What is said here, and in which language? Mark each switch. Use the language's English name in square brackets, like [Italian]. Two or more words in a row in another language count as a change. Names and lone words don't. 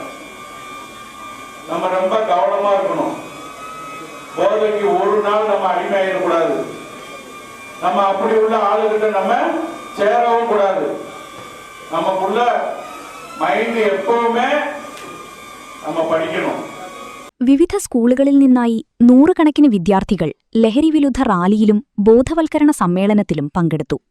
[Tamil] நம்ம ரொம்ப கவனமா இருக்கணும். போதைக்கு ஒரு நாள் நம்ம அடிமையாயிடக்கூடாது. நம்ம அப்படி உள்ள ஆளுகிட்ட நம்ம சேரவும் கூடாது. நமக்குள்ள மைண்ட் எப்பவுமே நம்ம പഠിക്കണം. [Malayalam] വിവിധ സ്കൂളുകളിൽ നിന്നായി നൂറുകണക്കിന് വിദ്യാർത്ഥികൾ ലഹരിവിരുദ്ധ റാലിയിലും ബോധവൽക്കരണ സമ്മേളനത്തിലും പങ്കെടുത്തു.